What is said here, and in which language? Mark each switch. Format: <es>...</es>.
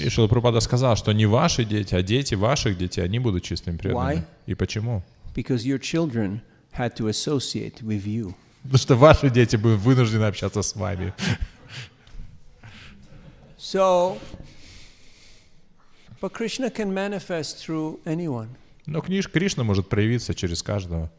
<ru>И Шрила Прабхупада сказал, что не ваши дети, а дети ваших детей, они будут чистыми преданными.</ru> <en>Why?</en> <ru>И почему?</ru> <en>Because your children had to associate with you.</en> <ru>Потому что ваши дети будут вынуждены общаться с вами.</ru> <en>So, but Krishna can manifest through anyone.</en> <ru>Но Кришна может проявиться через каждого.</ru>